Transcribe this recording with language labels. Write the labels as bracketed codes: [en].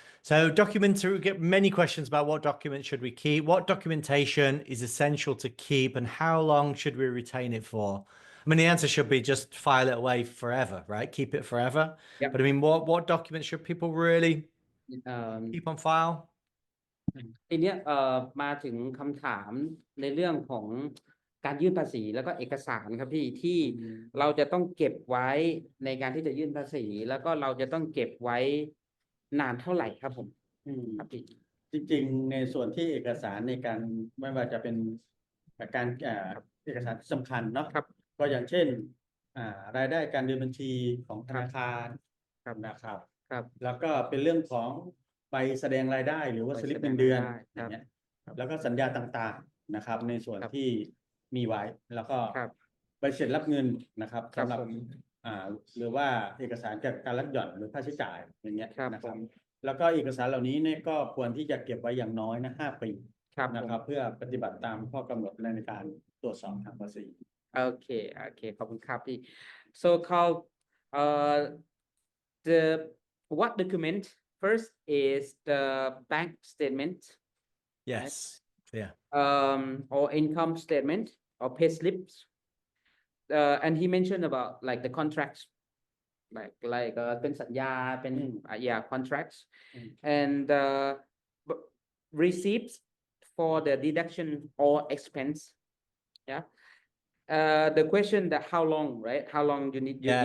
[en] So documents, we get many questions about what documents should we keep, what documentation is essential to keep, and how long should we retain it for? I mean, the answer should be just file it away forever, right? Keep it forever. Yep. But I mean, what documents should people really keep on file? [th] ทีเนี้ยมาถึงคำถามในเรื่องของการยื่นภาษีแล้วก็เอกสารครับพี่ที่เราจะต้องเก็บไว้ในการที่จะยื่นภาษีแล้วก็เราจะต้องเก็บไว้นานเท่าไหร่ครับผมครับพี่ จริงๆในส่วนที่เอกสารในการไม่ว่าจะเป็นการเอกสารที่สำคัญเนาะ ครับ ก็อย่างเช่นรายได้การเดินบัญชีของธนาคารนะครับ ครับ แล้วก็เป็นเรื่องของใบแสดงรายได้หรือว่าสลิปเงินเดือนอย่างเงี้ยแล้วก็สัญญาต่างๆนะครับในส่วนที่มีไว้แล้วก็ ครับ ใบเสร็จรับเงินนะครับ ครับ สำหรับ ผม หรือว่าเอกสารเกี่ยวกับการลดหย่อนหรือค่าใช้จ่ายอย่างเงี้ย ครับ นะครับ ผม แล้วก็เอกสารเหล่านี้เนี่ยก็ควรที่จะเก็บไว้อย่างน้อยนะ5 ปี ครับ นะครับเพื่อปฏิบัติตามข้อกำหนดในการตรวจสอบทางภาษี โอเคขอบคุณครับพี่ [en] so Carl the what document first is the bank statement Yes. Yeah. or income statement or pay slips and he mentioned about like the contracts like [th] เป็นสัญญา [en] เป็น contracts and receipts for the deduction or expense the question that how long right how long you need